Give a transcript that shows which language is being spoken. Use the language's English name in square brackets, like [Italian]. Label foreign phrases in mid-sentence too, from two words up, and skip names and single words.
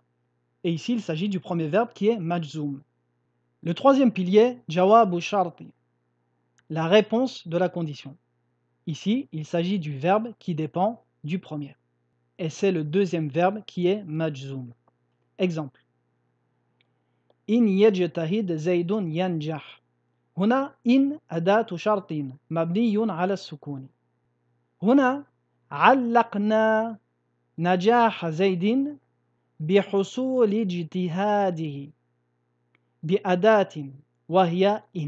[French] Et ici, il s'agit du premier verbe qui est majzoum. Le troisième pilier, [Arabic] جواب شرط, [French] la réponse de la condition. Ici, il s'agit du verbe qui dépend du premier. Et c'est le deuxième verbe qui est majzoum. Exemple. [Arabic] إن يجتهد زيد ينجح. هنا إن أداة شرط مبني على السكون. هنا علقنا نجاح زيد بحصول اجتهاده بأداة وهي إن.